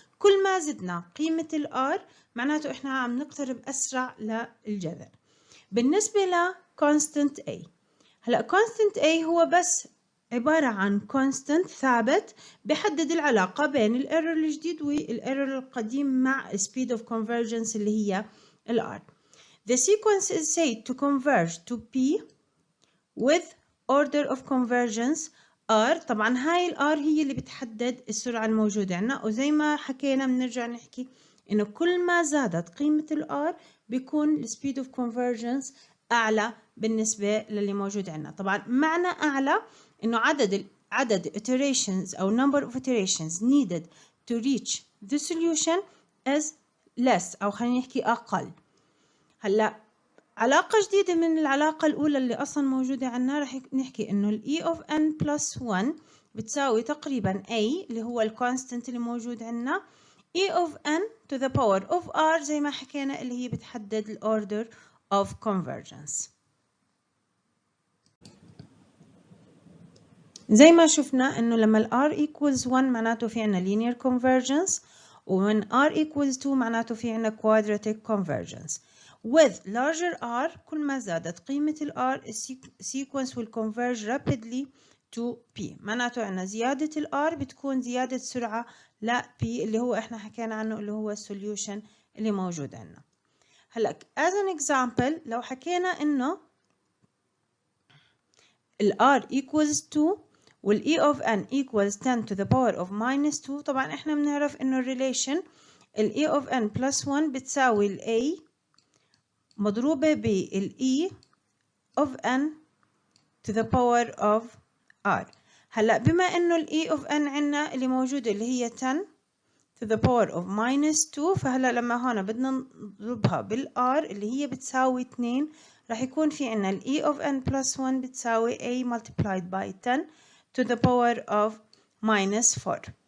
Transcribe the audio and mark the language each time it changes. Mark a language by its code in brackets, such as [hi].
[ar] كل ما زدنا قيمة الار معناته احنا عم نقترب اسرع للجذر. بالنسبة ل constant a، هلا constant a هو بس عبارة عن constant ثابت بحدد العلاقة بين الايرور الجديد والايرور القديم مع [en] speed of convergence [ar] اللي هي ال R. [en] The sequence is said to converge to P with order of convergence R. [ar] طبعا هاي ال R هي اللي بتحدد السرعة الموجودة عنا، وزي ما حكينا بنرجع نحكي إنه كل ما زادت قيمة ال R بيكون ال [en] speed of convergence [ar] أعلى بالنسبة للي موجود عنا. طبعا معنى أعلى إنه عدد [en] iterations أو number of iterations needed to reach the solution is [ar] less أو خلينا نحكي أقل. هلا علاقة جديدة من العلاقة الأولى اللي أصلا موجودة عنا، رح نحكي إنه ال E of n plus 1 بتساوي تقريبا A اللي هو الكونستنت اللي موجود عنا E of n to the power of R زي ما حكينا اللي هي بتحدد ال [en] order of convergence. [ar] زي ما شفنا إنه لما ال R equals 1 معناته في عنا [en] linear convergence، [ar] ومن R equals 2 معناته في عنا [en] quadratic convergence. With larger R [ar] كل ما زادت قيمة ال [en] R sequence will converge rapidly to P. [ar] معناته عنا زيادة ال R بتكون زيادة سرعة ل P اللي هو احنا حكينا عنه اللي هو السوليوشن اللي موجود عنا. هلا [en] as an example [ar] لو حكينا إنه ال R equals 2 وال E of n equals 10 to the power of minus 2، طبعا احنا بنعرف إنه الريليشن ال E of n plus 1 بتساوي ال A مضروبة بال E of n to the power of R. هلا بما إنه ال E of n عنا اللي موجودة اللي هي 10 to the power of minus 2، فهلا لما هون بدنا نضربها بال R اللي هي بتساوي 2 راح يكون في عنا ال E of n plus 1 بتساوي [en] A multiplied by 10 to the power of minus 4.